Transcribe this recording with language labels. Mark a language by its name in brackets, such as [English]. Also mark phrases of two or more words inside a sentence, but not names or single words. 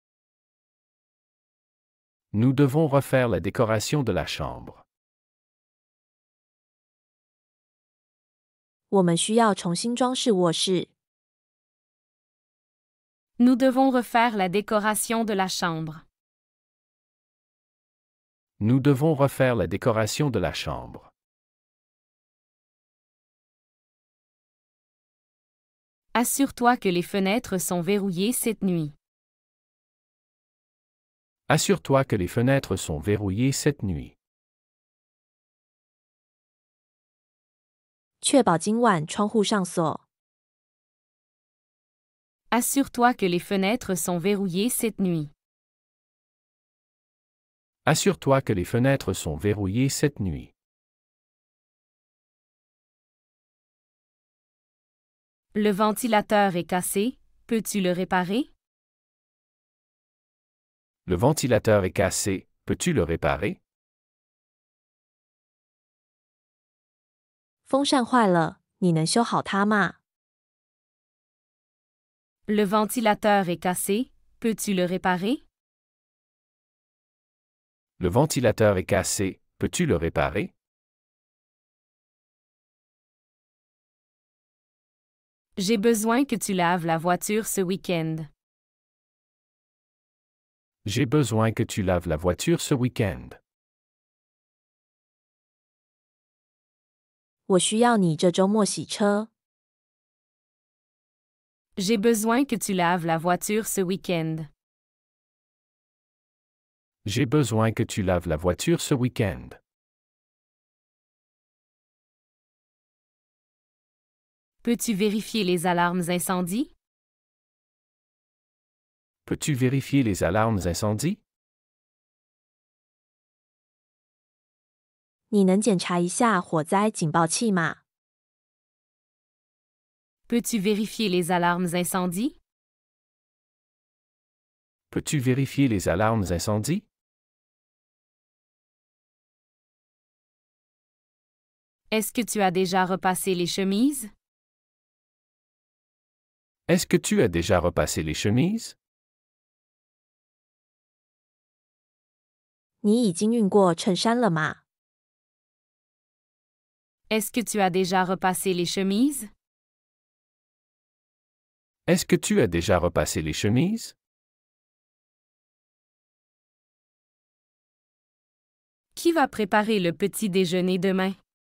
[French] Nous devons refaire la décoration de la chambre. [Chinese] 我们需要重新装饰卧室。 [French] Nous devons refaire la décoration de la chambre. Nous devons refaire la décoration de la chambre. Assure-toi que les fenêtres sont verrouillées cette nuit. Assure-toi que les fenêtres sont verrouillées cette nuit. [Chinese] 确保今晚窗户上锁。 [French] Assure-toi que les fenêtres sont verrouillées cette nuit. Assure-toi que les fenêtres sont verrouillées cette nuit. Le ventilateur est cassé, peux-tu le réparer? Le ventilateur est cassé, peux-tu le réparer? [Chinese] 风扇坏了，你能修好它吗？ [French] Le ventilateur est cassé, peux-tu le réparer? Le ventilateur est cassé, peux-tu le réparer? J'ai besoin que tu laves la voiture ce week-end. J'ai besoin que tu laves la voiture ce week-end. [Chinese] 我需要你这周末洗车。 [French] J'ai besoin que tu laves la voiture ce week-end. J'ai besoin que tu laves la voiture ce week-end. Peux-tu vérifier les alarmes incendie? Peux-tu vérifier les alarmes incendie? [Chinese] 你能检查一下火灾警报器吗？ [French] Peux-tu vérifier les alarmes incendie? Peux-tu vérifier les alarmes incendie? Est-ce que tu as déjà repassé les chemises? Est-ce que tu as déjà repassé les chemises? [Chinese] 你已经熨过衬衫了吗？ [French] Est-ce que tu as déjà repassé les chemises? Est-ce que tu as déjà repassé les chemises? Qui va préparer le petit déjeuner demain?